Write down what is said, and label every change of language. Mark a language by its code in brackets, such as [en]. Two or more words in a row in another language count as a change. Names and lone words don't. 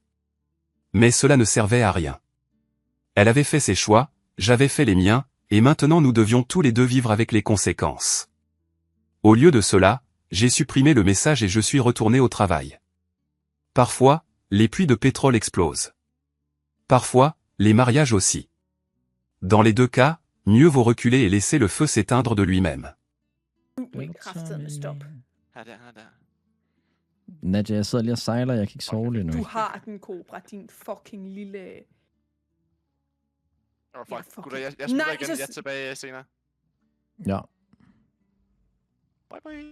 [fr] Mais cela ne servait à rien. Elle avait fait ses choix, j'avais fait les miens, et maintenant nous devions tous les deux vivre avec les conséquences. Au lieu de cela, j'ai supprimé le message et je suis retourné au travail. Parfois, les puits de pétrole explosent. Parfois, les mariages aussi. Dans les deux cas, mieux vaut reculer et laisser le feu s'éteindre de lui-même. [da] Nadja, jeg sidder lige og sejler, jeg kan ikke sove lige nu. Du har den, Cobra, din fucking lille... Fuck, fucking- gutter, jeg smutter Nej, igen. så- Jeg er tilbage senere. Ja. [en] Bye bye.